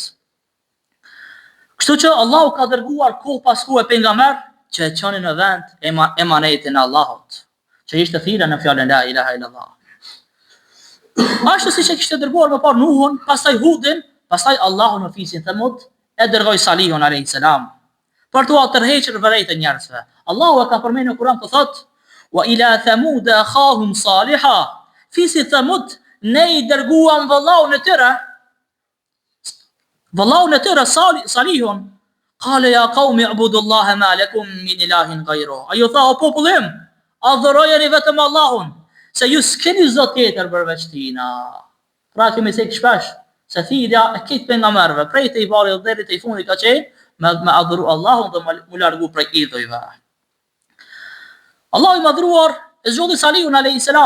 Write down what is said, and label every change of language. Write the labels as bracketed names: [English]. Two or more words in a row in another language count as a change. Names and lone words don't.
[Albanian] Kështu që Allahu ka dërguar kohë pas kohë pejgamber që e çonin në vend emanetin e Allahut, që ishte thirrja në fjalën [Arabic] لا إله إلا الله. [Albanian] Ashtu siç e kishte dërguar më parë Nuhun, pastaj Hudin, pastaj Allahu në fisin Thamud e dërgoi Salihun [Arabic] عليه السلام [Albanian] për t'u tërhequr vërejtën njerëzve. Allahu e ka përmendur në Kur'an të thotë: [Arabic] "وإلى ثمود أخاهم صالحا." [Albanian] Fisi Thamud ne i dërguam vëllaun e tyre Salihun. [Arabic] قال يا قوم اعبدوا الله ما لكم من إله غيره. [Albanian] Ajo tha, o popullim, adhurojeni vetëm Allahun, se ju s'keni zot tjetër përveç tina. Pra kemi thënë shpesh se thirrja e këtë pejgamberëve prej të i parë deri te i fundit ka qenë me adhuru Allahun dhe mu largu prej idhujve. Allahu i madhruar e zgjodhi Salihun [Arabic] عليه السلام.